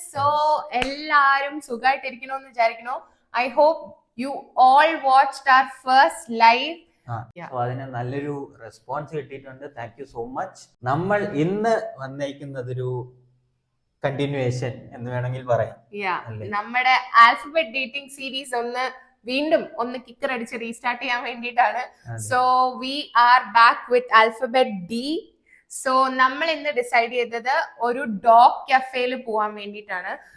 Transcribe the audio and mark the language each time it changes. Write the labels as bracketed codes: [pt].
[ml] So എല്ലാരും സുഖമായിട്ടിരിക്കണമെന്ന് വിചാരിക്കുന്നു. [en] I hope you all watched our first live. [ml] അതിന് നല്ലൊരു റെസ്പോൺസ് കിട്ടിയിട്ടുണ്ട്. [en] Thank you so much. [ml] നമ്മൾ ഇന്ന് വന്നേക്കുന്നതൊരു കണ്ടിന്യൂവേഷൻ എന്ന് വേണമെങ്കിൽ പറയാം. നമ്മുടെ ആൽഫബറ്റ് ഡേറ്റിംഗ് സീരീസ് വീണ്ടും കിക്കർ അടിച്ച് റീസ്റ്റാർട്ട് ചെയ്യാൻ വേണ്ടിയിട്ടാണ്. [en] So we are back with alphabet D. [ml] So നമ്മൾ ഇന്ന് ഡിസൈഡ് ചെയ്തത് ഒരു ഡോഗ് കഫേയിൽ പോവാൻ വേണ്ടിയിട്ടാണ്.